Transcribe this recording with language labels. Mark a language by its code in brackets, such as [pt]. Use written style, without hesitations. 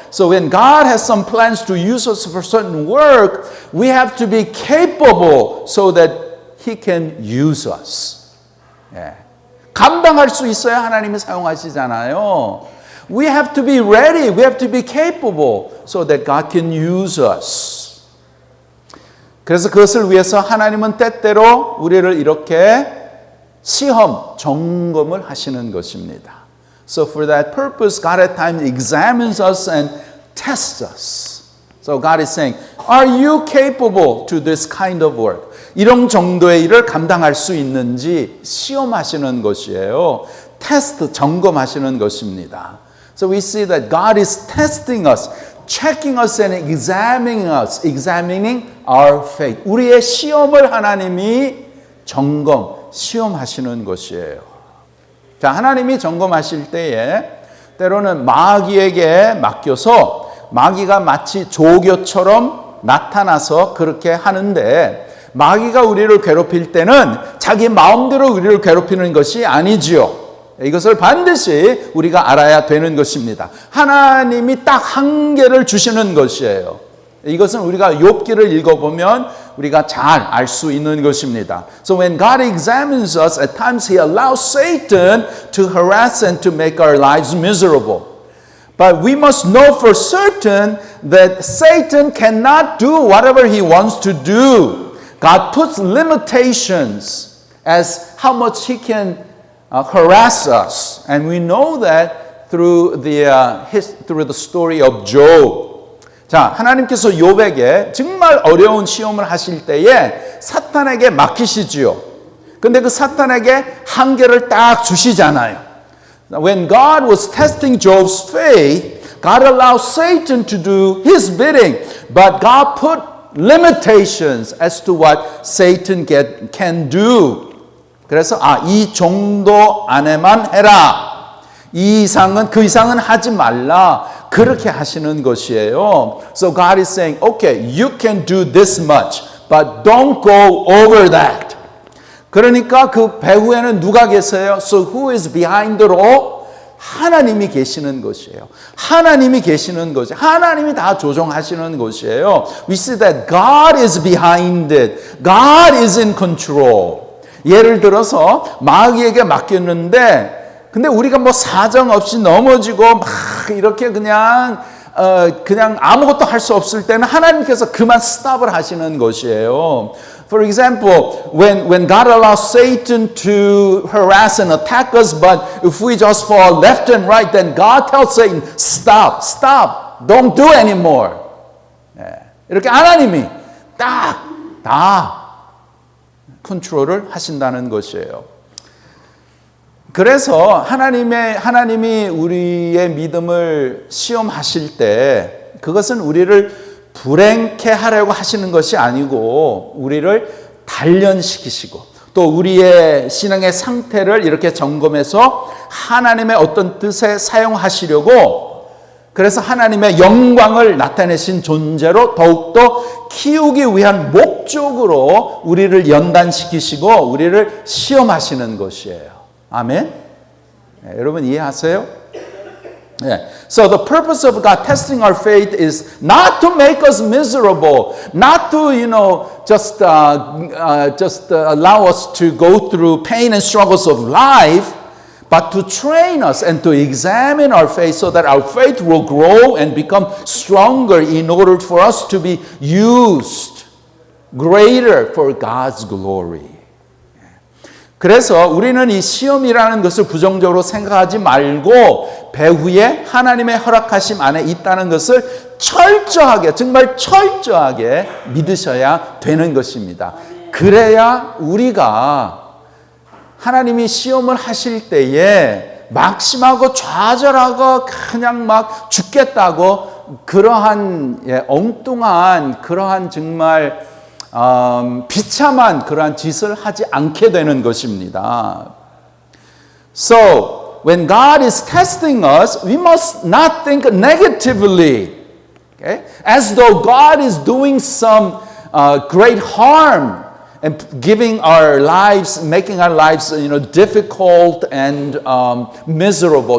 [en] So when God has some plans to use us for certain work, we have to be capable so that He can use us. [ko] 예. 감당할 수 있어야 하나님이 사용하시잖아요. [en] We have to be ready, we have to be capable so that God can use us. [ko] 그래서 그것을 위해서 하나님은 때때로 우리를 이렇게 점검을 하시는 것입니다. [en] So for that purpose, God at times examines us and tests us. So God is saying, are you capable to this kind of work? [ko] 이런 정도의 일을 감당할 수 있는지 시험하시는 것이에요. 테스트, 점검하시는 것입니다. [en] So we see that God is testing us, checking us and examining our faith. [ko] 우리의 시험을 하나님이 시험하시는 것이에요. 자, 하나님이 점검하실 때에 때로는 마귀에게 맡겨서 마귀가 마치 조교처럼 나타나서 그렇게 하는데 마귀가 우리를 괴롭힐 때는 자기 마음대로 우리를 괴롭히는 것이 아니지요. 이것을 반드시 우리가 알아야 되는 것입니다. 하나님이 딱 한계를 주시는 것이에요. 이것은 우리가 욥기를 읽어보면 우리가 잘 알 수 있는 것입니다. [en] So when God examines us, at times He allows Satan to harass and to make our lives miserable. But we must know for certain that Satan cannot do whatever he wants to do. God puts limitations as how much he can harass us. And we know that through the story of Job. [ko] 자, 하나님께서 욥에게 정말 어려운 시험을 하실 때에 사탄에게 맡기시지요. 근데 그 사탄에게 한계를 딱 주시잖아요. [en] When God was testing Job's faith, God allows Satan to do his bidding, but God put limitations as to what Satan can do. [ko] 그래서 이 정도 안에만 해라. 이 이상은 그 이상은 하지 말라. 그렇게 하시는 것이에요. [en] So God is saying, okay, you can do this much, but don't go over that. [ko] 그러니까 그 배후에는 누가 계세요? [en] So who is behind the law? [ko] 하나님이 계시는 것이에요. 하나님이 계시는 것이 하나님이 다 조정하시는 것이에요. [en] We see that God is behind it. God is in control. [ko] 예를 들어서 마귀에게 맡겼는데 근데 우리가 뭐 사정 없이 넘어지고 막 이렇게 그냥 아무것도 할 수 없을 때는 하나님께서 그만 스탑을 하시는 것이에요. [en] For example, when God allows Satan to harass and attack us, but if we just fall left and right, then God tells Satan, stop, don't do anymore. [ko] 이렇게 하나님이 다 컨트롤을 하신다는 것이에요. 그래서 하나님이 우리의 믿음을 시험하실 때 그것은 우리를 불행케 하려고 하시는 것이 아니고 우리를 단련시키시고 또 우리의 신앙의 상태를 이렇게 점검해서 하나님의 어떤 뜻에 사용하시려고 그래서 하나님의 영광을 나타내신 존재로 더욱더 키우기 위한 목적으로 우리를 연단시키시고 우리를 시험하시는 것이에요. 아멘? 네, 여러분 이해하세요? [en] Yeah. So the purpose of God testing our faith is not to make us miserable, not to just allow us to go through pain and struggles of life, but to train us and to examine our faith so that our faith will grow and become stronger in order for us to be used greater for God's glory. [ko] 그래서 우리는 이 시험이라는 것을 부정적으로 생각하지 말고 배후에 하나님의 허락하심 안에 있다는 것을 정말 철저하게 믿으셔야 되는 것입니다. 그래야 우리가 하나님이 시험을 하실 때에 막심하고 좌절하고 그냥 막 죽겠다고 그러한 엉뚱한 그러한 정말 비참한 그러한 짓을 하지 않게 되는 것입니다. [en] So, when God is testing us, we must not think negatively, okay? As though God is doing some great harm and making our lives, difficult and miserable.